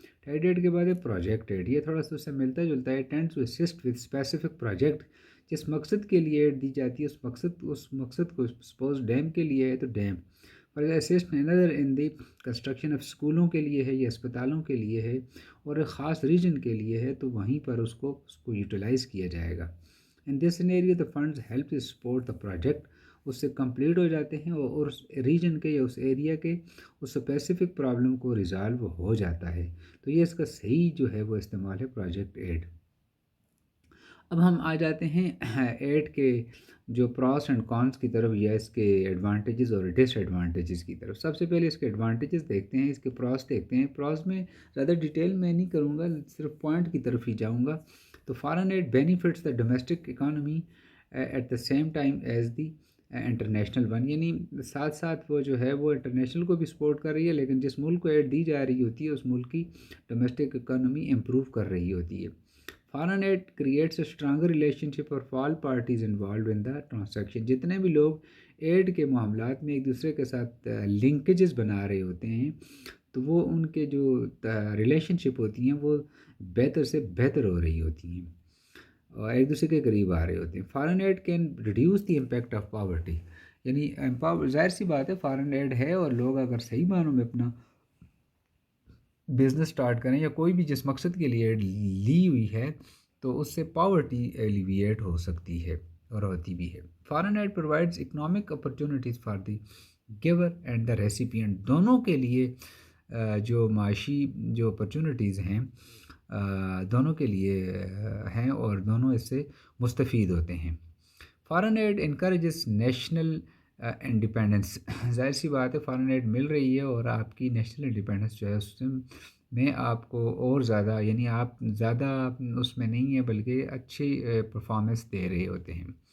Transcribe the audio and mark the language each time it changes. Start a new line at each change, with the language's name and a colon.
Urdu: Tied add کے بعد ہے پروجیکٹ ایڈ. یہ تھوڑا سا اس سے ملتا جلتا ہے.
English: Tend to assist with specific project.
Urdu: جس مقصد کے لیے ایڈ دی جاتی ہے اس مقصد کو سپوز ڈیم کے لیے ہے تو ڈیم، اور assist another in the construction of اسکولوں کے لیے ہے یا اسپتالوں کے لیے ہے اور ایک خاص ریجن کے لیے ہے تو وہیں پر اس کو یوٹیلائز کیا جائے گا.
English: In this scenario the funds help to support the project.
Urdu: اس سے کمپلیٹ ہو جاتے ہیں اور اس ریجن کے یا اس ایریا کے اس اسپیسیفک پرابلم کو ریزالو ہو جاتا ہے. تو یہ اس کا صحیح جو ہے وہ استعمال ہے پروجیکٹ ایڈ. اب ہم آ جاتے ہیں ایڈ کے جو پراس اینڈ کانس کی طرف یا اس کے ایڈوانٹیجز اور ڈس ایڈوانٹیجز کی طرف. سب سے پہلے اس کے ایڈوانٹیجز دیکھتے ہیں، اس کے پراس دیکھتے ہیں. پراس میں زیادہ ڈیٹیل میں نہیں کروں گا، صرف پوائنٹ کی طرف ہی جاؤں گا.
English: تو foreign aid benefits the domestic economy at the same time as the international one.
Urdu: یعنی ساتھ ساتھ وہ جو ہے وہ انٹرنیشنل کو بھی سپورٹ کر رہی ہے، لیکن جس ملک کو ایڈ دی جا رہی ہوتی ہے اس ملک کی ڈومیسٹک اکانومی امپروو کر رہی ہوتی ہے.
English: Foreign aid creates a stronger relationship اور all parties involved in the transaction.
Urdu: جتنے بھی لوگ ایڈ کے معاملات میں ایک دوسرے کے ساتھ لنکیجز بنا رہے ہوتے ہیں تو وہ ان کے جو ریلیشن شپ ہوتی ہیں وہ بہتر سے بہتر ہو رہی ہوتی ہیں اور ایک دوسرے کے قریب آ رہے ہوتے ہیں.
English: Foreign aid can reduce the impact of poverty.
Urdu: یعنی ظاہر سی بات ہے فارن ایڈ ہے اور لوگ اگر صحیح معنوں میں اپنا بزنس سٹارٹ کریں یا کوئی بھی جس مقصد کے لیے ایڈ لی ہوئی ہے تو اس سے پاورٹی ایلیویٹ ہو سکتی ہے اور ہوتی بھی ہے.
English: Foreign aid provides economic opportunities for the giver and the recipient.
Urdu: دونوں کے لیے جو معاشی جو اپرچونیٹیز ہیں دونوں کے لیے ہیں اور دونوں اس سے مستفید ہوتے ہیں.
English: Foreign aid encourages national independence.
Urdu: ظاہر سی بات ہے فارن ایڈ مل رہی ہے اور آپ کی نیشنل انڈیپینڈنس جو ہے اس میں آپ کو اور زیادہ یعنی آپ زیادہ اس میں نہیں ہیں بلکہ اچھی پرفارمنس دے رہے ہوتے ہیں.